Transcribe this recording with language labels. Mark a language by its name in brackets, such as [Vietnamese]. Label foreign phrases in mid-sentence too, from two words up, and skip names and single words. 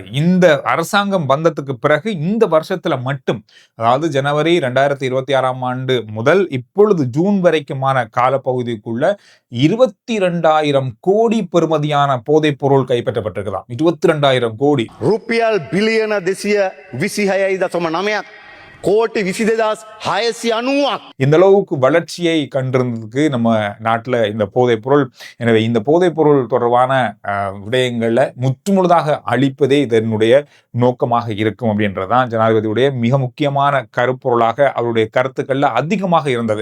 [Tamil] இந்த அரசாங்கம் வந்ததுக்கு பிறகு இந்த வருஷத்துல மட்டும், அதாவது ஜனவரி 2026ஆம் ஆண்டு முதல் இப்பொழுது ஜூன் வரைக்குமான காலப்பகுதிக்குள்ள 22,000 கோடி பெறுமதியான போதைப் பொருள் கைப்பற்றப்பட்டிருக்கலாம். 22,000 கோடி. [Sinhala] රුපියල් බිලියන 226.9ක් කෝටි 22,690ක් [Tamil] இந்த அளவுக்கு வளர்ச்சியை கண்டிருந்ததுக்கு நம்ம நாட்டுல இந்த போதைப் பொருள். எனவே இந்த போதைப் பொருள் தொடர்பான விடயங்கள்ல முற்றுமுழுதாக அழிப்பதே இதனுடைய நோக்கமாக இருக்கும் அப்படின்றதுதான் ஜனாதிபதியுடைய மிக முக்கியமான கருப்பொருளாக அவருடைய கருத்துக்கள்ல அதிகமாக இருந்தது.